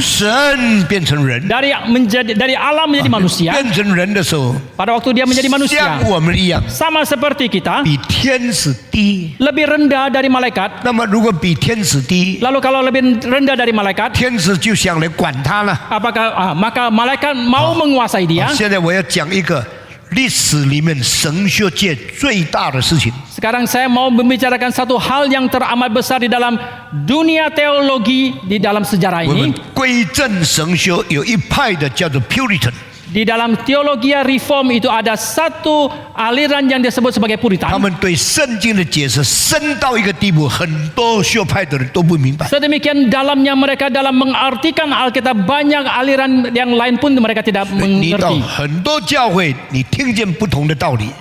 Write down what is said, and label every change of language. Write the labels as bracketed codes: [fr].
[zh] 神变成人。 [id] dari alam menjadi manusia. [zh] 变成人的时候， [id] Pada waktu dia menjadi manusia, [zh] 像我们一样， [id] sama seperti kita, [zh] 比天使低。 [id] lebih rendah dari malaikat. [zh] 那么，如果比天使低， [id] Lalu kalau lebih rendah dari malaikat, [zh] 天使就想来管他了。 [id] maka malaikat mau menguasai dia. [zh] 现在我要讲一个历史里面神学界最大的事情。 [id] Sekarang saya mau membicarakan satu hal yang teramat besar di dalam dunia teologi di dalam sejarah [zh] 我们 [id] ini. [zh] 归正神学有一派的叫做 Puritan， [id] Di dalam teologi reform itu ada satu aliran yang disebut sebagai [zh] 他 [id] Puritan. [zh] 们对圣经的解释深到一个地步，很多学派的人都不明白。 [id] Sedemikian dalamnya mereka dalam mengartikan Alkitab, banyak aliran yang lain pun mereka tidak [zh] 你到 [id] mengerti. [zh] 很多教会，你听见不同的道理，